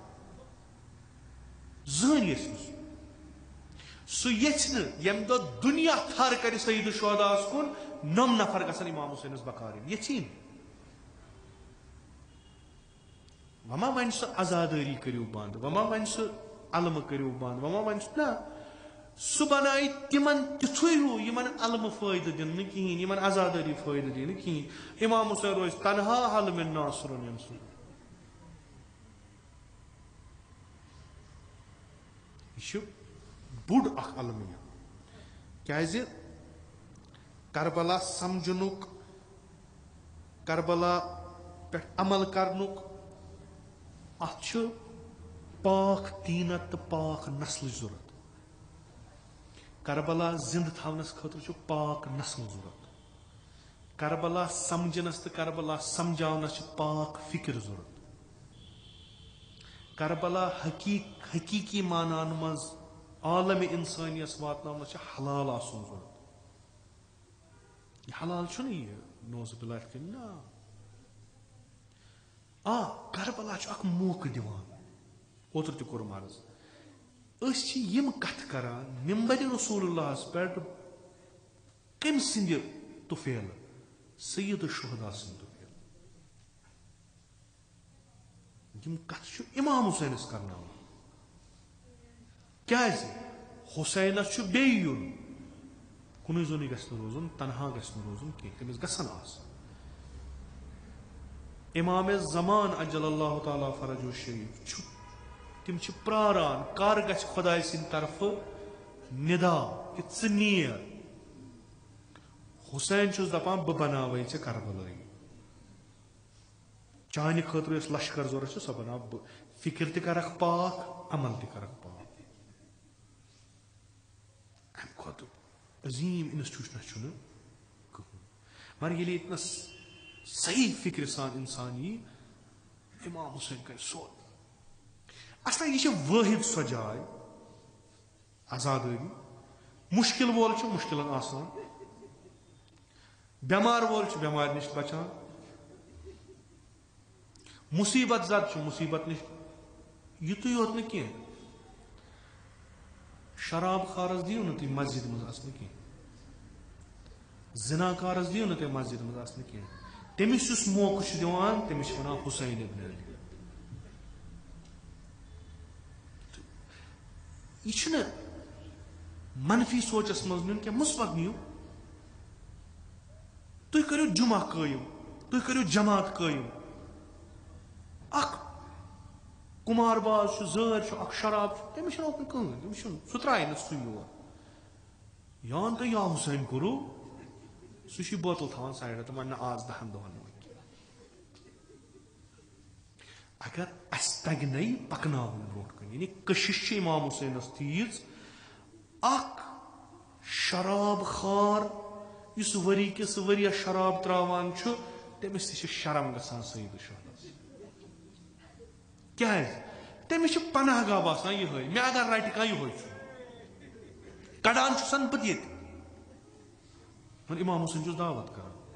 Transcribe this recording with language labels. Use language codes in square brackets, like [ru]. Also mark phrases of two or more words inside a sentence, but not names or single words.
[ks] زہن یھ سہ یھ یم دہ دنیا تھر کر سید الشہداء کن نم نفر گژھن امام حسین بکار یھی وما ون سہ آزاداری کرو بند وما ون سہ علم کرو بند وما ون نا سہ بنائے تمن تتھے ہو یمن علم فائدہ دن کہین یمن آزاداری فائدہ دن کہین امام حسین روز تنہا [ar] حل من ناصر ینصر [ks] یہ بوڑ اخ علمیہ کیازِ کربلا سمجھنک کربلا پہ عمل کرنک ات پاک دینت تو پاک نسل ضرورت کربلا زندہ تھونس خاطر پاک نسل ضرورت کربلا سمجھنس تو کربلا سمجھاونس پاک فکر ضرورت کربلا حقیقی معنان مز عالم انسانیت واتناونس حلال آسن ضرورت یہ حلال چھُنہٕ یہ [ar] نوز باللہ [ks] کن نا کربلا اخ موقع دیوان اوتر تہ کورم عرض اس یم کت کران ممبر رسول اللہ پہ کم سند طفیل سید الشہداء سند طفیل یم کت امام حسینس کرنا کیازِ حسینس بیون کن زونی گھن روزن تنہا گھن روزن کی تمس گھن آسن امام زمان [ar] اجل اللہ تعالی فرج الشریف [ks] تم پراران کر گھ خدا سند طرف ندا کہ ژٕ نیر حسین چھس دپان بہ بناوے ژے کربلائی چانہ خاطر اس لشکر ضرورت سہ بناو بہ فکر تہ کرکھ پاک عمل تہ کرکھ پاک ام کھوتہ عظیم انسٹیٹیوشن چھُنہٕ کٕہٕنۍ مگر ییٚلہِ ییٚتنس صحیح فکر سان انسان یہ امام حسین کر سوت اصلا یہ واحد سو جائے آزاداری مشکل وول مشکل آسان بیمار وول بیمار نش بچان مصیبت زد مصیبت نش یتھے یوت نہ کی شراب خارس دیو نا تھی مسجد مز اصل کی زنا کارس دیو نا تھی مسجد مز اصل کی تمس اس موقع دیوان تمس ونان حسین ابن علی یہ منفی سوچس مز نیون کیا مثبت نیو تھی کرو جمعہ قائم تھی کرو جماعت قائم اخ کمار باز زر اخ شراب تمس اوکن کہین تمس سہ ترائے نا سہ یور یان تو یا حسین کرو سہ بوتل تھوان سائڈ تو ون آز 10 دہن اگر اس تگنے پکناون برونٹ کن یعنی کشش امام حسینس تیز اخ شراب خار اس وری کس وریا شراب تراوان تمس تہ شرم گژھان سید الشہداء کیا تمس پناہ گاہ باسان یہ مے اگر رٹ کان یہ کڑان سن پتہ یہ امام حسین چھس دعوت کران